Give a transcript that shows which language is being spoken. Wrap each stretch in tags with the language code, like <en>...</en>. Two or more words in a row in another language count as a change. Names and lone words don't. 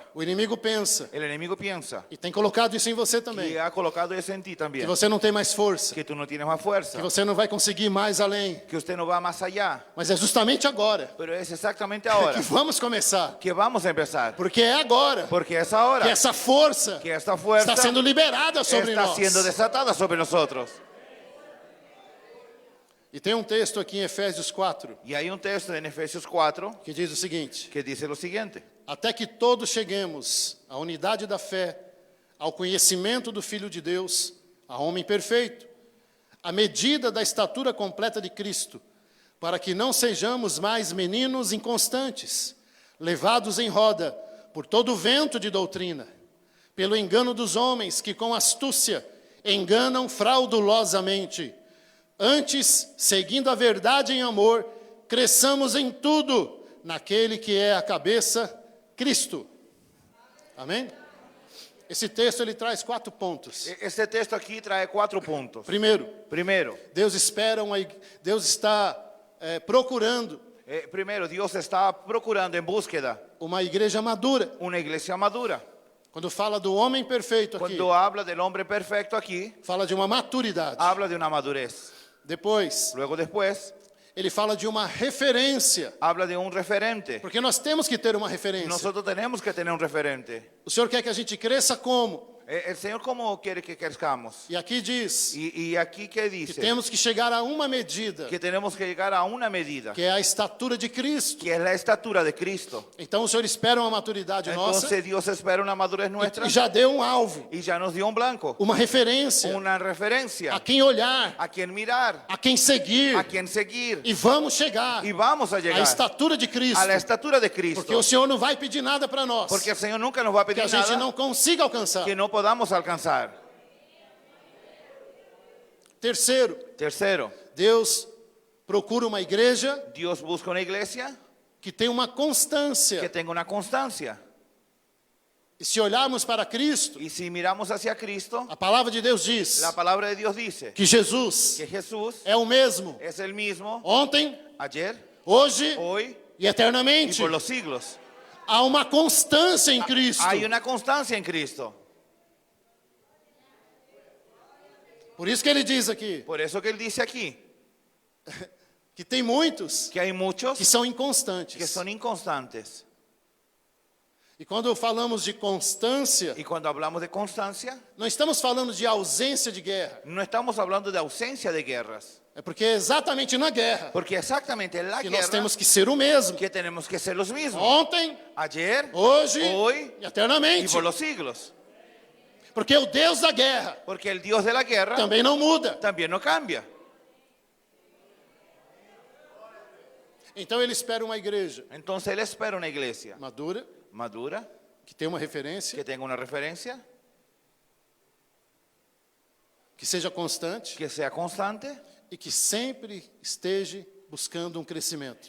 <pt>O inimigo pensa,</pt> <es>El enemigo piensa</es> <pt>e tem colocado isso em você também,</pt> <es>que ha colocado eso en ti</es> <pt>que</pt> <es>también.</es> <pt>você não tem mais força,</pt> <es>Que tú no tienes más fuerza.</es> <pt>que você não vai conseguir ir mais além.</pt> <es>Que usted no va más allá.</es> <pt>Mas é justamente agora</pt> <es>Pero es exactamente ahora</es> <pt>que vamos começar.</pt> <es>que vamos a empezar.</es> <pt>Porque é agora</pt> <es>Porque es ahora</es> <pt>que essa força</pt> <es>que esta fuerza</es> <pt>está sendo liberada sobre</pt> <es>está</es> <pt>nós.</pt> <es>siendo desatada sobre nosotros.</es> <pt>E tem um texto aqui em Efésios 4</pt> <es>Y hay un texto en Efesios 4</es> <pt>que diz o seguinte:</pt> <es>que dice lo siguiente.</es> <pt>até que todos cheguemos à unidade da fé, ao conhecimento do Filho de Deus, a homem perfeito, à medida da estatura completa de Cristo, para que não sejamos mais meninos inconstantes, levados em roda por todo o vento de doutrina, pelo engano dos homens que com astúcia enganam fraudulosamente. Antes, seguindo a verdade em amor, cresçamos em tudo naquele que é a cabeça, Cristo. Amém? Esse texto ele traz 4 pontos.</pt> <es>Este texto aquí trae 4 puntos.</es> <pt>Primeiro,</pt> <es>Primero,</es> <pt>Deus está procurando</pt> <es>primero, Dios está procurando en búsqueda</es> <pt>uma igreja madura.</pt> <es>una iglesia madura.</es> <pt>Quando fala do homem perfeito aqui,</pt> <es>Cuando habla del hombre perfecto aquí,</es> <pt>fala de uma maturidade.</pt> <es>habla de una madurez.</es> <pt>Depois,</pt> <es>Luego después,</es> <pt>ele fala de uma referência,</pt> <es>habla de un referente.</es> <pt>porque nós temos que ter uma referência.</pt> <es>Nosotros tenemos que tener un referente.</es> <pt>O Senhor quer que a gente cresça como?</pt> <es>El Señor, ¿cómo quiere que crezcamos?</es> <pt>E aqui diz</pt> <es>Y aquí, ¿qué</es> <pt>que</pt> <es>dice?</es> <pt>temos que chegar a uma medida,</pt> <es>Que tenemos que llegar a una medida,</es> <pt>que é a estatura de Cristo.</pt> <es>que es la estatura de Cristo.</es> <pt>Então o Senhor espera uma maturidade nossa</pt> <es>Entonces Dios espera una madurez nuestra</es> <pt>e já deu um alvo,</pt> <es>y ya nos dio un blanco,</es> <pt>uma referência,</pt> <es>una referencia,</es> <pt>a quem olhar,</pt> <es>a quien mirar,</es> <pt>a quem seguir,</pt> <es>a quien seguir.</es> <pt>e vamos chegar</pt> <es>Y vamos a</es> <pt>à</pt> <es>llegar</es> <pt>estatura de Cristo,</pt> <es>a la estatura de</es> <pt>porque</pt> <es>Cristo.</es> <pt>o Senhor não vai pedir nada para nós</pt> <es>Porque el Señor nunca nos va a</es> <pt>que</pt> <es>pedir</es> <pt>a gente</pt> <es>nada</es> <pt>não consiga alcançar.</pt> <es>que no podamos alcanzar.</es> <pt>Terceiro,</pt> <es>Tercero,</es> <pt>Deus procura uma igreja</pt> <es>Dios busca una iglesia</es> <pt>que tem uma</pt> <es>que</es> <pt>constância.</pt> <es>tenga una constancia.</es> <pt>E se olharmos para Cristo,</pt> <es>Y si miramos hacia Cristo,</es> <pt>a palavra de Deus diz</pt> <es>la palabra de Dios dice</es> <pt>que Jesus</pt> <es>que Jesús</es> <pt>é o mesmo</pt> <es>es el mismo</es> <pt>ontem,</pt> <es>ayer,</es> <pt>hoje</pt> <es>hoy</es> <pt>e</pt> <es>y</es> <pt>eternamente.</pt> <es>por los siglos.</es> <pt>Há uma constância em Cristo.</pt> <es>Hay una constancia en Cristo.</es> <pt>Por isso que ele diz aqui</pt> <es>Por eso que él dice aquí</es> <pt>que tem muitos</pt> <es>que hay muchos</es> <pt>que são</pt> <es>que</es> <pt>inconstantes.</pt> <es>son inconstantes.</es> <pt>E quando falamos de constância,</pt> <es>Y cuando hablamos de constancia,</es> <pt>não estamos falando de ausência de guerra.</pt> <es>no estamos hablando de ausencia de guerras.</es> <pt>É porque é exatamente na guerra</pt> <es>Porque exactamente en la</es> <pt>que nós</pt> <es>guerra</es> <pt>temos que ser o mesmo.</pt> <es>que tenemos que ser los mismos.</es> <pt>Ontem,</pt> <es>Ayer,</es> <pt>hoje</pt> <es>hoy</es> <pt>e</pt> <es>y</es> <pt>eternamente.</pt> <es>por los siglos.</es> <pt>Porque o Deus da guerra</pt> <es>Porque el Dios de la guerra</es> <pt>também não muda.</pt> <es>también no cambia.</es> <pt>Então ele espera uma igreja</pt> <es>Entonces él espera una iglesia</es> <pt>madura,</pt> <es>madura,</es> <pt>que tenha uma referência,</pt> <es>que tenga una referencia,</es> <pt>que seja constante</pt> <es>que sea constante</es> <pt>e que sempre esteja buscando um crescimento.</pt>